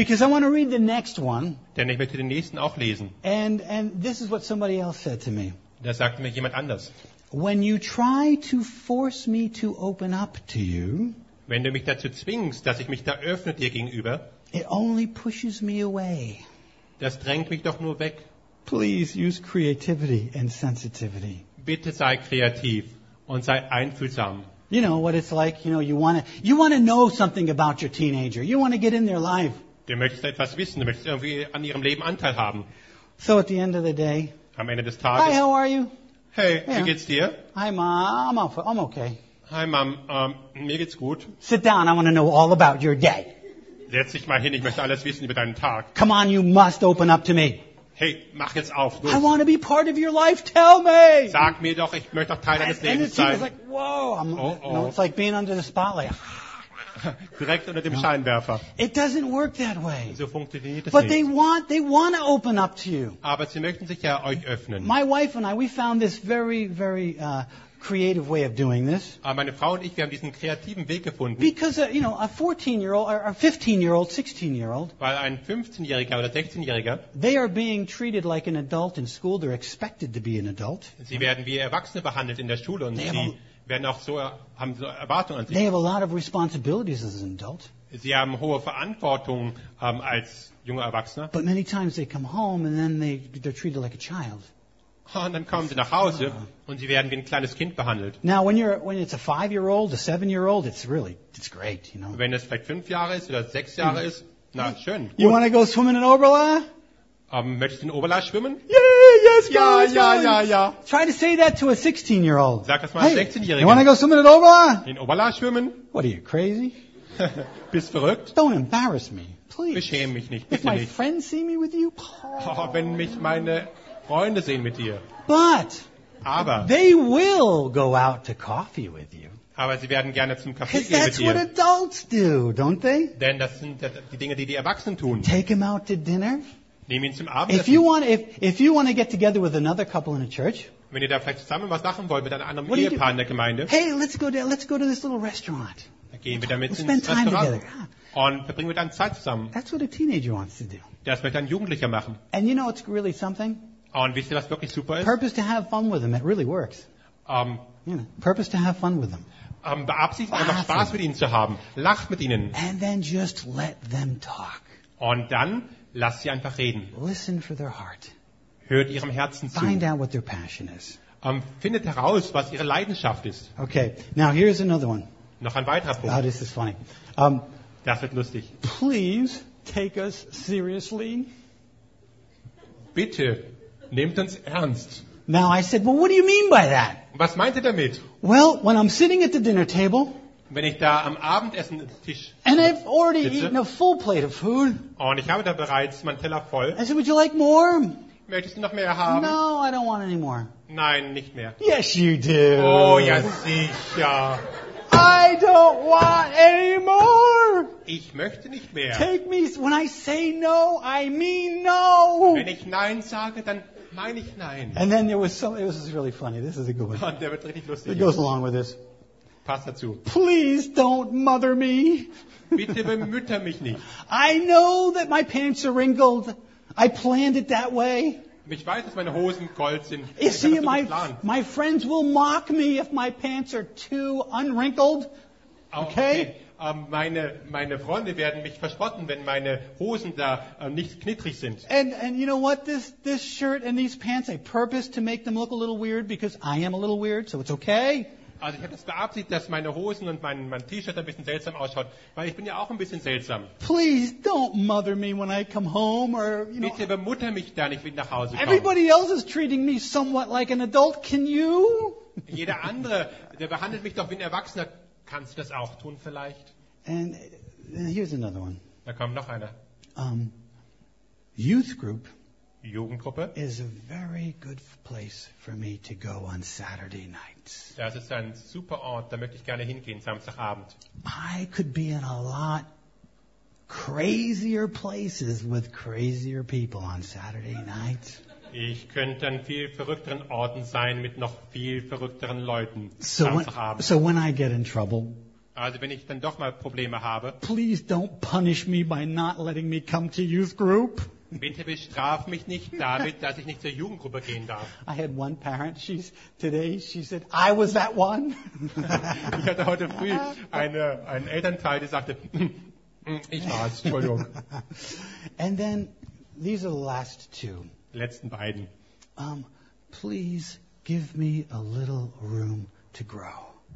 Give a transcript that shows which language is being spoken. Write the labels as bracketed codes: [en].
[en] Because I want to read the next one. [de] Denn ich möchte den nächsten auch lesen. [en] And this is what somebody else said to me. [de] Da sagte mir jemand anders. [en] When you try to force me to open up to you, [de] wenn du mich dazu zwingst, dass ich mich da öffne dir gegenüber, [en] it only pushes me away. [de] Das drängt mich doch nur weg. [en] Please use creativity and sensitivity. [de] Bitte sei kreativ und sei einfühlsam. [en] You know what it's like, you know, you want to know something about your teenager. You want to get in their life. [de] Du möchtest etwas wissen, du möchtest irgendwie an ihrem Leben Anteil haben. [en] So at the end of the day, [de] am Ende des Tages, [en] hi, how are you? Hey, yeah. [de] Wie geht's dir? [en] Hi, Mom. I'm okay. Hi, Mom. [de] Mir geht's gut. [en] Sit down. I want to know all about your day. [de] Setz dich mal hin. Ich möchte alles wissen über deinen Tag. [en] Come on, you must open up to me. [de] Hey, mach jetzt auf. Los. [en] I want to be part of your life. Tell me. [de] Sag mir doch, ich möchte doch Teil deines Lebens sein. [en] And the team is like, whoa. You know, it's like being under the spotlight. [de] Direkt unter dem Scheinwerfer. [en] It doesn't work that way. [de] So funktioniert das [en] but [de] nicht. [en] But they want to open up to you. [de] Aber sie möchten sich ja euch öffnen. [en] My wife and I, we found this very, very creative way of doing this. [de] Meine Frau und ich, wir haben diesen kreativen Weg gefunden. [en] Because you know, a 14-year-old or a 15-year-old, 16-year-old. [de] Weil ein 15-Jähriger oder 16-Jähriger. [en] They are being treated like an adult in school. They're expected to be an adult. [de] Sie werden wie Erwachsene behandelt in der Schule und sie. Werden auch so, haben so Erwartungen an sich. [en] They have a lot of responsibilities as an adult. [de] Sie haben hohe Verantwortung als junger Erwachsener. [en] But many times they come home and then they're treated like a child. [de] Und dann kommen sie nach Hause und sie werden wie ein kleines Kind behandelt. [en] Now when it's a 5-year-old, a 7-year-old, it's great, you know. [de] Wenn es vielleicht 5 Jahre ist oder 6 Jahre ist, na schön. Gut. [en] You want to go swimming in Oberla? [de] Möchtest du in Oberla schwimmen? [en] Yes, try to say that to a 16-year-old. [de] Sag das mal 16-Jährigen. [en] You want to go swimming in Oberla? [de] In Oberla schwimmen? [en] What are you, crazy? [de] Bist verrückt? [en] Don't embarrass me, please. [de] Beschäme mich nicht, bitte nicht. [en] If my friends see me with you, [de] wenn mich meine Freunde sehen mit dir. [en] But [de] aber [en] they will go out to coffee with you. [de] Aber sie werden gerne zum Kaffee gehen mit dir. [en] Because that's what adults do, don't they? [de] Denn das sind die Dinge, die Erwachsenen tun. [en] Take him out to dinner. [de] Nehm ihn zum Abendessen. [en] If you want to get together with another couple in a church, [de] wenn ihr da vielleicht zusammen was machen wollt mit einem anderen Ehepaar in der Gemeinde, [en] hey, let's go to this little restaurant. [de] Dann gehen wir damit [en] we'll [de] ins Restaurant [en] together. [de] Und verbringen wir dann Zeit zusammen. [en] That's what a teenager wants to do. [de] Das möchte ein Jugendlicher machen. [en] And you know it's really something. [de] Und wisst ihr, was wirklich super ist? [en] Purpose to have fun with them, it really works. You know, purpose to have fun with them. [de] Beabsichtigt einfach Spaß mit ihnen zu haben, lacht mit ihnen. [en] And then just let them talk. [de] Und dann lass sie einfach reden. [en] Listen for their heart. [de] Hört ihrem Herzen zu. [en] Find out what their passion is. [de] Findet heraus, was ihre Leidenschaft ist. [en] Okay, now here's another one. [de] Noch ein weiterer Punkt. [en] Oh, this is funny. [de] Das wird lustig. [en] Please take us seriously. [de] Bitte, nehmt uns ernst. [en] Now I said, well, what do you mean by that? [de] Was meint ihr damit? [en] Well, when I'm sitting at the dinner table. [de] Wenn ich da am Abendessen Tisch [en] and I've already [de] sitze, [en] eaten a full plate of food. [de] Und ich habe da bereits meinen Teller voll. [en] I said, would you like more? [de] Möchtest du noch mehr haben? [en] No, I don't want any more. [de] Nein, nicht mehr. [en] Yes, you do. [de] Oh, ja, sicher. [en] I don't want any more. [de] Ich möchte nicht mehr. [en] Take me, when I say no, I mean no. [de] Wenn ich nein sage, dann meine ich nein. [en] And then there was some, it was really funny. This is a good one. [de] Und der wird richtig lustig. [en] It goes along with this. [de] Passt dazu. [en] Please don't mother me. [de] Bitte bemütter mich nicht. [en] I know that my pants are wrinkled. I planned it that way. [de] Ich weiß, dass meine Hosen gold sind. [en] You see, my friends will mock me if my pants are too unwrinkled. Okay? [de] Meine Freunde werden mich verspotten, wenn meine Hosen da nicht knittrig sind. [en] And you know what? This shirt and these pants, I purpose to make them look a little weird because I am a little weird, so it's okay. [de] Also ich habe das beabsichtigt, dass meine Hosen und mein T-Shirt ein bisschen seltsam ausschaut, weil ich bin ja auch ein bisschen seltsam. [en] Please don't mother me when I come home or you know. [de] Bitte bemutter mich da nicht, wenn ich nach Hause komme. [en] Everybody else is treating me somewhat like an adult. Can you? [de] Jeder andere, der behandelt mich doch wie ein Erwachsener. Kannst du das auch tun vielleicht? [en] And here's another one. [de] Da kommt noch einer. [en] Youth group. [de] Jugendgruppe. [en] Is a very good place for me to go on Saturday nights. [de] Das ist ein super Ort, da möchte ich gerne hingehen Samstagabend. [en] I could be in a lot crazier places with crazier people on Saturday nights. [de] Ich könnte an viel verrückteren Orten sein mit noch viel verrückteren Leuten Samstagabend. [en] So when I get in trouble. [de] Also wenn ich dann doch mal Probleme habe. [en] Please don't punish me by not letting me come to youth group. [de] Bitte bestraf mich nicht damit, dass ich nicht zur Jugendgruppe gehen darf. [en] I had one parent, she said, I was that one. [de] Ich hatte heute früh einen Elternteil, der sagte, ich war es, Entschuldigung. [en] And then, these are the last two. [de] Letzten beiden. [en] Please give me a little room to grow.